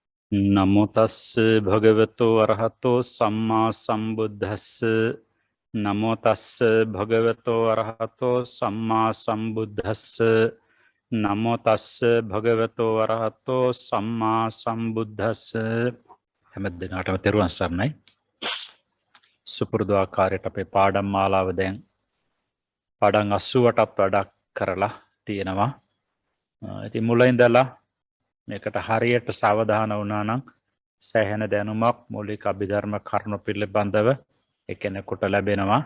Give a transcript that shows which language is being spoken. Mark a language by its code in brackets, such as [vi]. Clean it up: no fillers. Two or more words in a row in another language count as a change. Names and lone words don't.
[pi] නමෝ තස්ස භගවතෝ අරහතෝ සම්මා සම්බුද්දස්ස නමෝ තස්ස භගවතෝ අරහතෝ සම්මා සම්බුද්දස්ස නමෝ තස්ස භගවතෝ අරහතෝ සම්මා සම්බුද්දස්ස [si] හැම දිනකටම තෙරුවන් සරණයි. සුපුරුදු ආකාරයට අපේ පාඩම් මාලාව දැන් පාඩම් 80ටත් වඩා කරලා තියෙනවා. ඉතින් මුලින් ඉඳලා මේකට හරියට සාවධාන වුණා නම් සෑහෙන දැනුමක් මූලික අභිධර්ම කරුණු පිළිබඳව එකිනෙකට ලැබෙනවා.